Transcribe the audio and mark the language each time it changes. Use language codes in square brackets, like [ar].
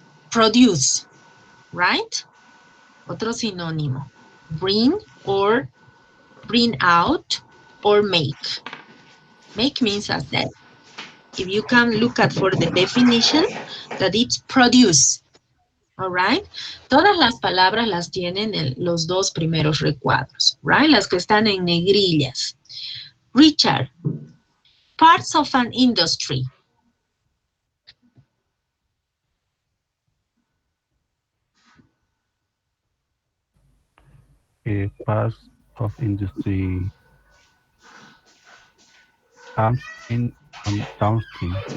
[en] Produce, right? [es] Otro sinónimo. [en] Bring or bring out or make. Make means as that. If you can look at for the definition, that it's produce. All right. [es] Todas las palabras las tienen los dos primeros recuadros, [en] right? [es] Las que están en negrillas. [en] Richard, parts of an industry. Parts of industry upstream and downstream.